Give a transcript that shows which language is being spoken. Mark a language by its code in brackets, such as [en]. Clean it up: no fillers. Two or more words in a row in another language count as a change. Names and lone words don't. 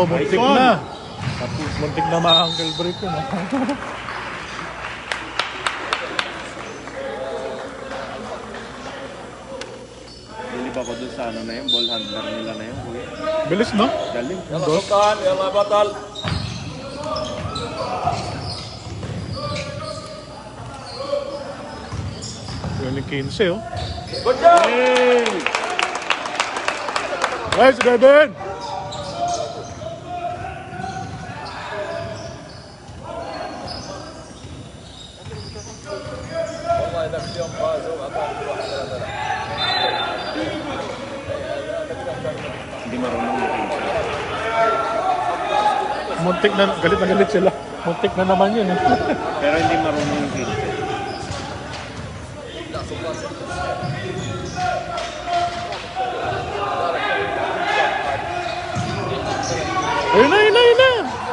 [tl] Muntik na. Muntik na ma-ankle break yun. Bilib ako dun sa ano na yun, [en] ball handler [tl] nila na yun, kuya. Bilis, no? Galing. [ar] يلا سلطان يلا بطل. [tl] Yun yung 15, oh. [en] Good job. Hey! Nice, Devin! [ar] والله اذا في يوم فازوا اعطاهم واحد ثلاثة. [tl] Hindi marunong yung Muntik na galit sila. Muntik na naman yun, eh. Pero hindi marunong yung kill. Ayun na, ayun na, ayun na!